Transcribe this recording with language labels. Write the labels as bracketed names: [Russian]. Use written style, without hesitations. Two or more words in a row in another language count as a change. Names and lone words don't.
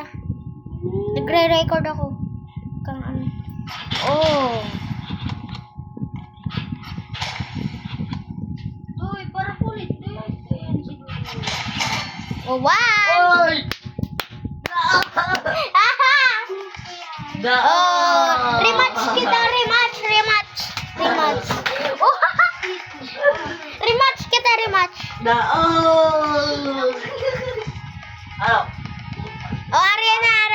[Filipino] Nagre-record ako. Kang ano. Oh. Uy, para kulit. Ayan, siguro. Oh, wow! Uy! Aha! Da! Oh, rematch kita, rematch. Oh, rematch kita, rematch. Da! Oh! Ano? Oh, arena.